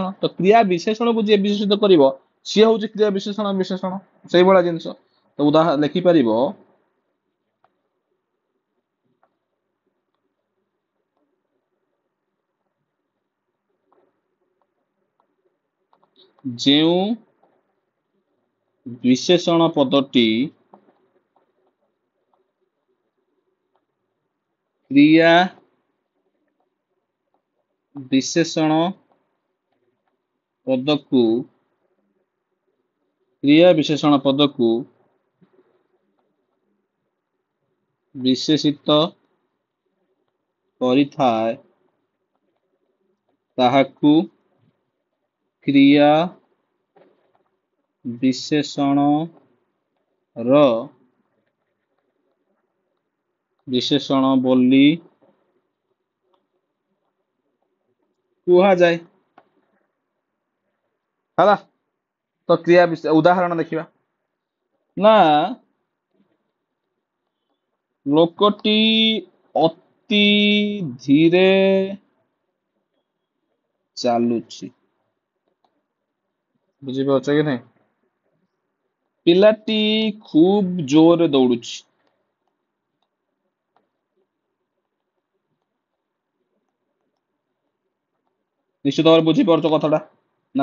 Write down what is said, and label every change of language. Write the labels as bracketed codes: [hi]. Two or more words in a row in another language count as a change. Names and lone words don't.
[or] ତ କ୍ରିୟା ବିଶେଷଣକୁ ଯିଏ ବିଶେଷିତ କରିବ ସିଏ ହଉଛି କ୍ରିୟା ବିଶେଷଣ ବିଶେଷଣ ସେଇଭଳିଆ ଜିନିଷ। ତ ଉଦାହରଣ ଲେଖିପାରିବ ଯେଉଁ ବିଶେଷଣ ପଦଟି କ୍ରିୟା ବିଶେଷଣ ପଦକୁ ବିଶେଷିତ କରିଥାଏ ତାହାକୁ କ୍ରିୟା ବିଶେଷଣ ର ବିଶେଷଣ ବୋଲି କୁହା ଯାଏ ହେଲା। ତ କ୍ରିୟା ଉଦାହରଣ ଦେଖିବା ନା ଲୋକଟି ଅତି ଧୀରେ ଚାଲୁଛି ବୁଝି ପାଉଛ କି ନାହିଁ ପିଲାଟି ଖୁବ୍ ଜୋର ଦୌଡୁଛି ନିଶ୍ଚିତ ଭାବ ବୁଝି ପାରୁଛ କଥାଟା ନା